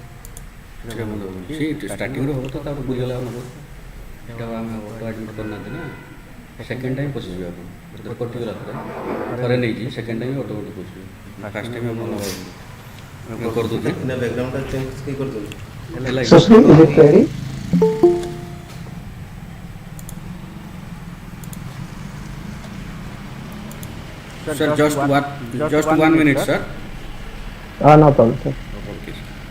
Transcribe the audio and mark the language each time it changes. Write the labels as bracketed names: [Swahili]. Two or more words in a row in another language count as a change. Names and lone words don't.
[Odia] ସେଇଟା ବନ୍ଦ ହେବ ସେ ଷ୍ଟାର୍ଟିଂରୁ ହେବ ତ ତାପରେ ବୁଝିଗଲା ହେବ ଏଇଟା ଆମେ [English] auto admit [Odia] କରିନାହାନ୍ତି ନା [English] second time [Odia] ପଶିଯିବେ ଆପଣ ଯେତେବେଳେ କଟିଗଲା ଥରେ ନେଇଛି [English] second time automatic [Odia] ପଶିଯିବେ [English] first time [Odia] ଆପଣ କରିଦେଉଛି ନା [English] backgroundଟା change [Odia] କେହି କରିଦେଉଛି? ହେଲା [English] Sushmit, is it ready? sir just 1 minute sir. No problem, sir. Okay sir.